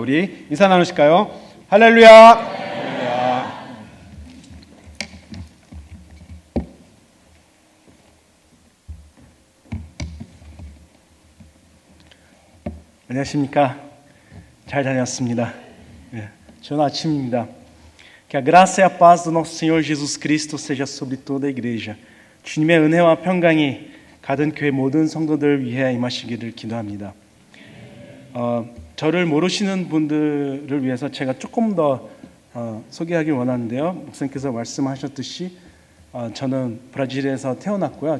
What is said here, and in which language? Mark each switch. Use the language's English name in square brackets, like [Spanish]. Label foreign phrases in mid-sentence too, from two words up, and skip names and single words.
[Korean] 우리 인사 나누실까요? 할렐루야. 안녕하십니까. 잘 다녔습니다. 좋은 아침입니다. [Portuguese] Que a graça e a paz do nosso Senhor Jesus Cristo seja sobre toda a igreja. [Korean] 주님의 은혜와 평강이 가든 교회 모든 성도들 위해 임하시기를 기도합니다. 저를 모르시는 분들을 위해서 제가 조금 더 소개하길 원하는데요. 목사님께서 말씀하셨듯이 저는 브라질에서 태어났고요.